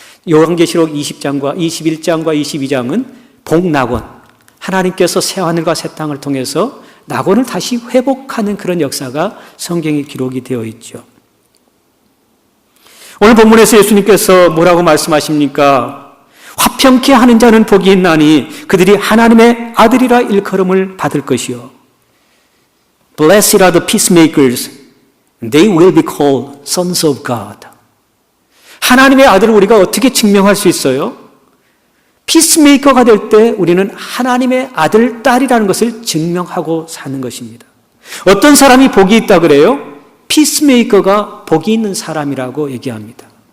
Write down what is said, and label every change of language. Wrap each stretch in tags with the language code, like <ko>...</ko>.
<ko>요한계시록 20장과 21장과 22장은 복낙원, 하나님께서 새하늘과 새 땅을 통해서 낙원을 다시 회복하는 그런 역사가 성경에 기록이 되어 있죠. 오늘 본문에서 예수님께서 뭐라고 말씀하십니까? 화평케 하는 자는 복이 있나니 그들이 하나님의 아들이라 일컬음을 받을 것이요.</ko> <en>Blessed are the peacemakers, they will be called sons of God.</en> <ko>하나님의 아들을 우리가 어떻게 증명할 수 있어요? 피스메이커가 될 때 우리는 하나님의 아들, 딸이라는 것을 증명하고 사는 것입니다. 어떤 사람이 복이 있다 그래요? 피스메이커가 복이 있는 사람이라고 얘기합니다.</ko>